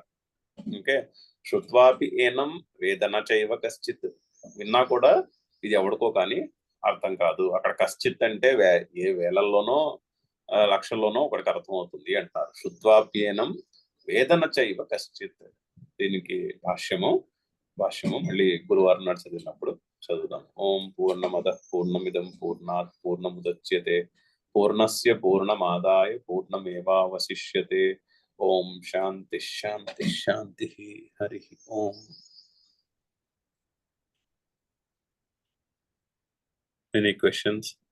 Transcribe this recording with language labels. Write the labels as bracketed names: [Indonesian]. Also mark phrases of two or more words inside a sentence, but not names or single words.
[Telugu] ఓకే, [Sanskrit] శృత్వాపి ఏనం వేదన చైవ కశ్చిత్, [Telugu] విన్నా కూడా ఇది ఎవడికో కానీ అర్థం కాదు. అక్కడ కశ్చిత్ అంటే ఏ వేలల్లోనో లక్షల్లోనో ఒకటికి అర్థం అవుతుంది అంటారు. [Sanskrit] శృత్వాప్యేనం వేదన చైవ కశ్చిత్. [Telugu] దీనికి భాష్యము మళ్ళీ గురువారం నాడు చదివినప్పుడు చదువుదాం. [Sanskrit] ఓం పూర్ణమద పూర్ణమిదం పూర్ణాత్ పూర్ణముదచ్యతే పూర్ణస్య పూర్ణమాదాయ పూర్ణమేవావశిష్యతే. ఓం శాంతి శాంతి శాంతి. హరి ఓం. [English] Any questions?